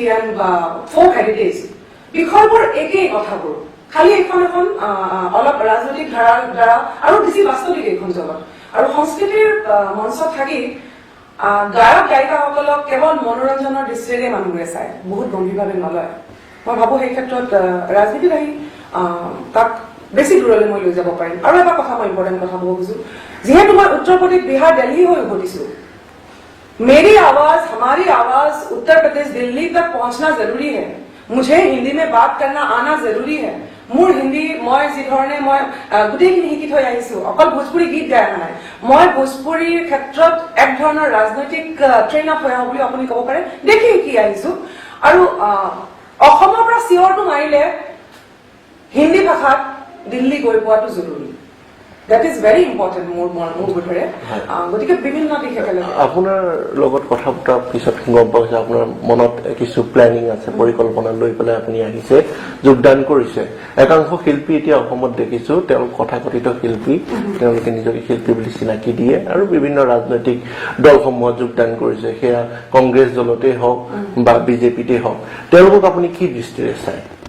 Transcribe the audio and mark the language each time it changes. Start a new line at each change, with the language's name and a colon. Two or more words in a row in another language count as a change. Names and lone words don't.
English: and folk heritage
Assamese: বিষয়বোৰ একেই কথাবোৰ খালি এখন অলপ ৰাজনৈতিক ধাৰাৰ দ্বাৰা আৰু বেছি বাস্তৱিক এইখন জগত আৰু সংস্কৃতিৰ মঞ্চত থাকি গায়ক গায়িকাসকলক কেৱল মনোৰঞ্জনৰ দৃষ্টিৰে মানুহবোৰে চায় বহুত গম্ভীৰভাৱে নলয় মই ভাবো সেই ক্ষেত্ৰত ৰাজনীতিত আহি তাক বেছি দূৰলৈ মই লৈ যাব পাৰিম আৰু এটা কথা মই ইম্পৰ্টেণ্ট কথা ক'ব খুজো যিহেতু মই উত্তৰ প্ৰদেশ বিহাৰ দিল্লী হৈ উভতিছো
Hindi: मेरी आवाज हमारी आवाज उत्तर प्रदेश दिल्ली तक पहुंचना जरूरी है
Assamese: मुझे हिंदी में बात करना आना जरूरी है মোৰ হিন্দী মই যি ধৰণে মই গোটেইখিনি শিকি থৈ আহিছো অকল ভোজপুৰী গীত গাই অহা নাই মই ভোজপুৰীৰ ক্ষেত্ৰত এক ধৰণৰ ৰাজনৈতিক
English: train up
Assamese: হৈ আহো বুলি আপুনি ক'ব পাৰে দেখি শিকি আহিছো আৰু অসমৰ পৰা চিঞৰটো মাৰিলে হিন্দী ভাষাত দিল্লী গৈ পোৱাটো জৰুৰী
English: That is very important
Assamese: মোৰ বোধেৰে গতিকে বিভিন্ন দিশ একেলগে আপোনাৰ লগত কথা পতাৰ পিছত গম পাইছে আপোনাৰ মনত কিছু প্লেনিং আছে পৰিকল্পনা লৈ পেলাই আপুনি আহিছে যোগদান কৰিছে একাংশ শিল্পী এতিয়া অসমত দেখিছো তেওঁলোক কথাকথিত শিল্পী তেওঁলোকে নিজকে শিল্পী বুলি চিনাকি দিয়ে আৰু বিভিন্ন ৰাজনৈতিক দলসমূহত যোগদান কৰিছে সেয়া কংগ্ৰেছ দলতেই হওক বা বিজেপিতে হওক তেওঁলোকক আপুনি কি দৃষ্টিৰে চায়